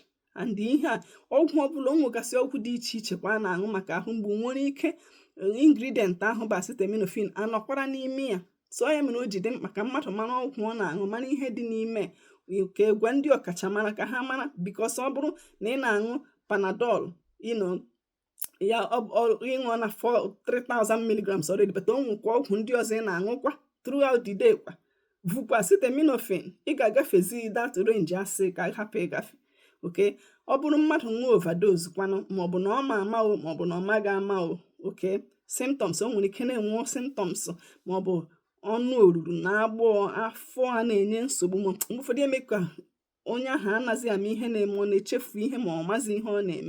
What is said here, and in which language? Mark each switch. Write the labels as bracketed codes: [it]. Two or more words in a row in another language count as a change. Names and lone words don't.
[ig] And ihe a ọgwụ ọbụla o nwegasị ọgwụ dị iche iche kwa a na-aṅụ maka ahụ mgbu nwere ike ingredient ahụ bụ acetaminophen anọkwara n'ime ya. So ya mere o ji dị mkpa ka mmadụ mara ọgwụ ọ na-aṅụ mara ihe dị n'ime ka gwa ndị ọkachamara ka ha mara because ọ bụrụ na ị na-aṅụ Panadol ya ịṅụọ na 3000 [en] milligrams already [ig] but o nwekwa ọgwụ ndị ọzọ ị na-aṅụkwa [en] throughout the day [ig] kwa vụkwa acetaminophen ị ga-agafezi [en] that range [ig] asị ka hapụ ịgafe. Okay, ọ bụrụ mmadụ nwee overdose kwanụ maọbụ na ọ ma ama o maọbụ na ọ maghị ama o. Okay, symptoms o nwere ike na-enwe symptoms maọbụ ọnụ oruru na agbọọ afọ a na-enye nsogbu mgbe ụfọdụ eme ka onye ahụ anaghị ama ihe na-eme ọ na-echefu ihe ma ọ mazi ihe ọ na-eme.